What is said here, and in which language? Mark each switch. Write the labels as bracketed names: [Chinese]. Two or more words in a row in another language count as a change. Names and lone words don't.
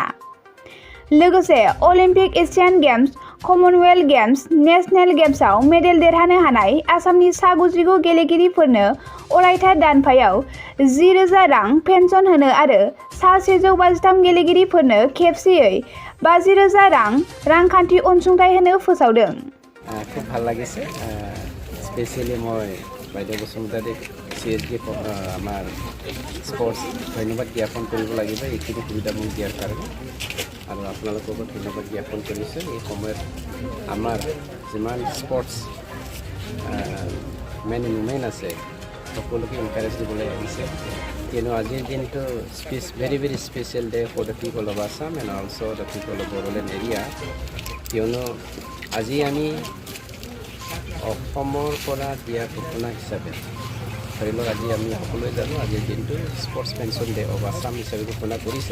[Bodo] लोगोसे अलिम्पिक, एशियान गेम्स, कमनवेल्थ गेम्स, नेशनेल गेम्सआव मेडेल देरहानो हानाय आसामनि सा 99 गेलेगिरिफोरनो अरायथा दानफायाव 10,000 रां पेन्सन होनो आरो सा 153 गेलेगिरिफोरनो खेबसेयै 50,000 रां रांखान्थि अनसुंथाइ होनो फोसावदों। [Assamese] খুব ভাল লাগিছে স্পেচিয়েলি মই বাইদেউ বসুমতাৰীক CSD আমাৰ স্পৰ্টছ ধন্যবাদ জ্ঞাপন কৰিব লাগিব এইখিনি সুবিধা মোক দিয়াৰ কাৰণে আৰু আপোনালোককো ধন্যবাদ জ্ঞাপন কৰিছোঁ। এই সময়ত আমাৰ যিমান [English] sports men and women [Assamese] আছে সকলোকে এনকাৰেজ দিবলৈ লাগিছে কিয়নো আজিৰ দিনটো [English] very special day for the people of Assam and also the people of Bodoland area [Assamese] কিয়নো আজি আমি অসমৰ পৰা দিয়া ঘোষণা হিচাপে ধৰি লওক আজি আমি সকলোৱে জানো আজিৰ দিনটো [English] sports pension day of Assam [Assamese] হিচাপে ঘোষণা কৰিছে।